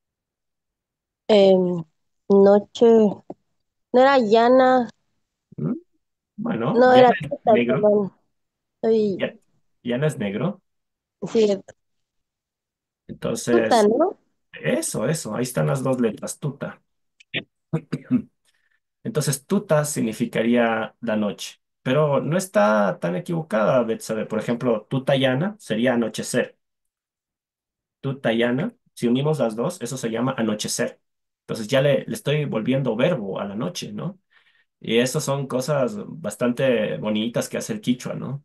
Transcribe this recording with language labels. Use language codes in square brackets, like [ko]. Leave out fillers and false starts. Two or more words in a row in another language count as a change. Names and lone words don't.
[es] Em, Noche, no era llana, ¿Mm? Bueno, no ya era no es tuta, negro. perdón. Soy, Ya, ya no es negro. sí, tuta, Entonces, ¿no? eso. Ahí están las dos letras, tuta. Entonces, tuta significaría la noche. Pero no está tan equivocada, Betsabe. Por ejemplo, tutayana sería anochecer. Tutayana, si unimos las dos, eso se llama anochecer. Entonces ya le estoy volviendo verbo a la noche, ¿no? Y esas son cosas bastante bonitas que hace el quichua, ¿no?